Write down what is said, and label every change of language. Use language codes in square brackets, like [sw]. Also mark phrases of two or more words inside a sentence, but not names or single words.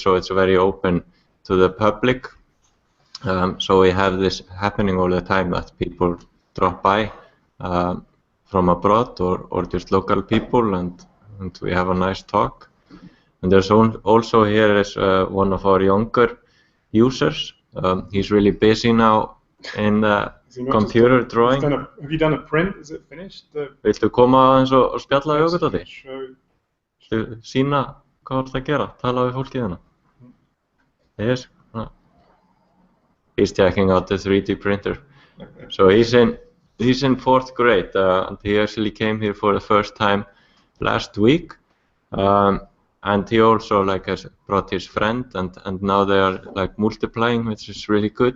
[en] So it's very open to the public. So we have this happening all the time, that people drop by from abroad or just local people, and we have a nice talk. And there's also here is one of our younger users. He's really busy now in the computer drawing. Have you done a print? Is it finished? [is] Viltu koma aðeins og spjalla við okkur þetta? Viltu sína hvað þú ert að gera? Tala við fólkið hérna? [en] Yes. He's checking out the 3D printer. So he's in 4th grade, and he actually came here for the first time last week. And he also has brought his friend, and now they are multiplying, which is really good.